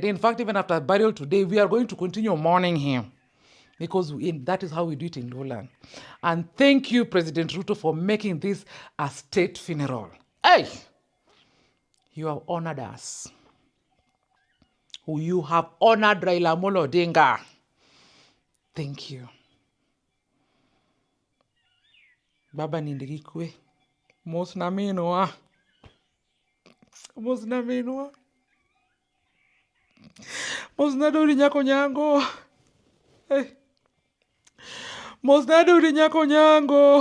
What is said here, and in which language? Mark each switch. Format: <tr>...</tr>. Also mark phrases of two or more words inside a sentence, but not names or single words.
<en>In fact, even after burial today, we are going to continue mourning him because that is how we do it in Lowland. And thank you, President Ruto, for making this a state funeral. Hey! You have honored us. You have honored Raila Amollo Odinga. Thank you.</en> <luo>Baba nindigikwe. Mosna minwa. Mosna minwa. Mosna dori nyako nyango. Hey. Mosna dori nyako nyango.</luo>